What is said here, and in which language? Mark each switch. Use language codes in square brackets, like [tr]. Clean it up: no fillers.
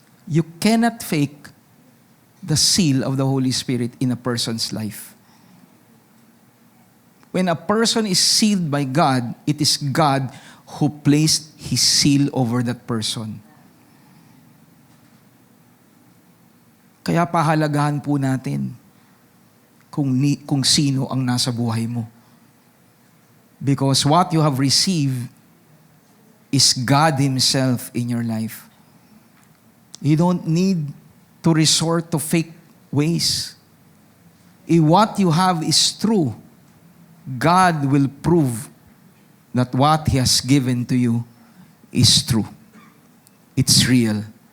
[en] You cannot fake the seal of the Holy Spirit in a person's life. When a person is sealed by God, it is God who placed His seal over that person. [tl] Kaya pahalagahan po natin kung sino ang nasa buhay mo. [en] Because what you have received is God Himself in your life. You don't need to resort to fake ways. If what you have is true, God will prove that what He has given to you is true. It's real.